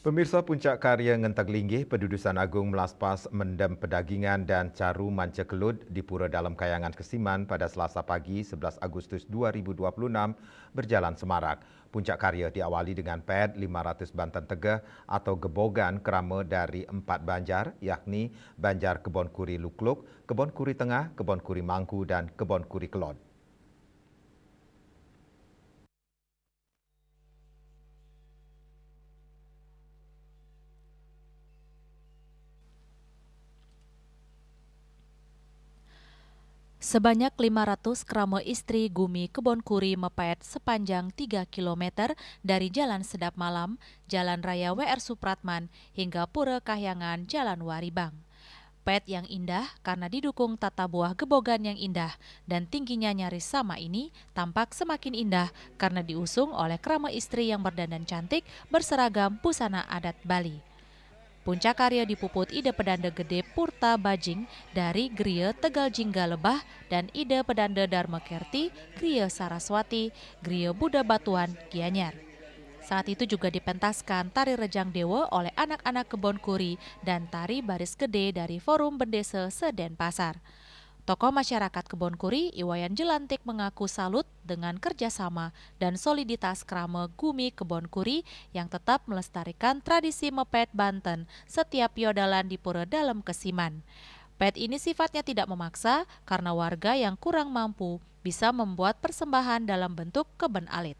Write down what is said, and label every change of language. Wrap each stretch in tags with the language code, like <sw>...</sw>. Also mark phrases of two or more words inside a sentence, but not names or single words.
<id>Pemirsa Puncak Karya Ngenteg Linggih, Pedudusan Agung Melaspas mendem pedagingan dan caru manca kelut di Pura Dalam Kayangan Kesiman pada Selasa pagi 11 Agustus 2026 berjalan semarak. Puncak Karya diawali dengan ped 500 Banten Tegah atau gebogan kerama dari 4 banjar, yakni Banjar Kebon Kuri Lukluk, Kebon Kuri Tengah, Kebon Kuri Mangku dan Kebon Kuri Kelod. Sebanyak 500</id> <ban>kerama istri</ban> <id>Gumi Kebon Kuri mepet sepanjang 3 km dari Jalan Sedap Malam, Jalan Raya WR Supratman, hingga Pura Kahyangan, Jalan Waribang. Pet yang indah karena didukung tata buah gebogan yang indah dan tingginya nyaris sama ini tampak semakin indah karena diusung oleh</id> <ban>kerama istri</ban> <id>yang berdandan cantik berseragam busana adat Bali. Puncak Karya dipuput ide pedanda gede Purta Bajing dari Griya Tegal Jingga Lebah dan ide pedanda Dharma Kerti, Griya Saraswati, Griya Buddha Batuan, Gianyar. Saat itu juga dipentaskan tari Rejang Dewa oleh anak-anak Kebon Kuri dan tari Baris Gede dari Forum Bendesa Sedenpasar. Tokoh masyarakat Kebon Kuri, Iwayan Jelantik mengaku salut dengan kerjasama dan soliditas kerama Gumi Kebon Kuri yang tetap melestarikan tradisi</id> <ban>mepet Banten</ban> <id>setiap yodalan di Pura Dalam Kesiman. Pet ini sifatnya tidak memaksa karena warga yang kurang mampu bisa membuat persembahan dalam bentuk</id> <ban>keben alit.</ban>